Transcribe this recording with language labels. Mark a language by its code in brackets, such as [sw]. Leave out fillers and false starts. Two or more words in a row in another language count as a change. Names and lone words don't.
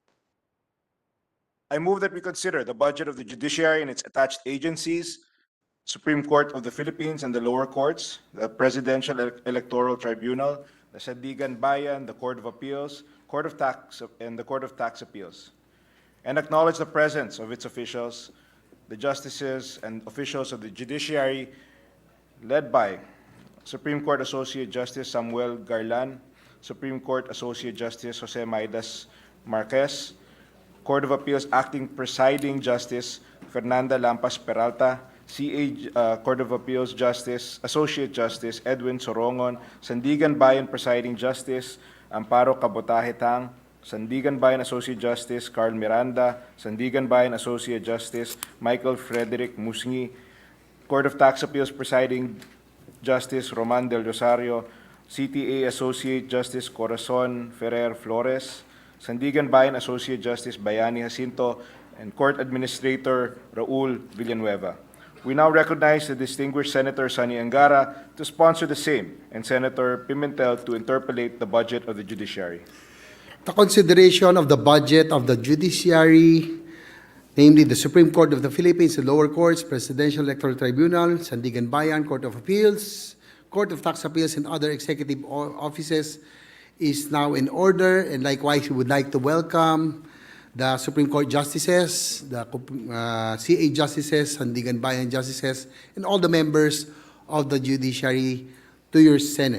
[en] I move that we consider the budget of the Judiciary and its attached agencies, Supreme Court of the Philippines and the lower courts, the Presidential Electoral Tribunal, the Sandigan Bayan, the Court of Appeals, Court of Tax, and the Court of Tax Appeals, and acknowledge the presence of its officials, the justices and officials of the Judiciary, led by Supreme Court Associate Justice Samuel Garlan, Supreme Court Associate Justice Jose Maidas Marquez, Court of Appeals Acting Presiding Justice Fernanda Lampas Peralta, CA Court of Appeals Justice, Associate Justice Edwin Sorongon, Sandigan Bayan Presiding Justice Amparo Cabotaje Tang, Sandigan Bayan Associate Justice Carl Miranda, Sandigan Bayan Associate Justice Michael Frederick Musngi, Court of Tax Appeals Presiding Justice Roman Del Rosario, CTA Associate Justice Corazon Ferrer Flores, Sandigan Bayan Associate Justice Bayani Jacinto, and Court Administrator Raul Villanueva. We now recognize the distinguished Senator Sonny Angara to sponsor the same, and Senator Pimentel to interpolate the budget of the Judiciary. The consideration of the budget of the Judiciary, namely the Supreme Court of the Philippines, the lower courts, Presidential Electoral Tribunal, Sandigan Bayan, Court of Appeals, Court of Tax Appeals, and other executive offices is now in order, and likewise we would like to welcome the Supreme Court Justices, the CA Justices, Sandigan Bayan Justices, and all the members of the Judiciary to your Senate.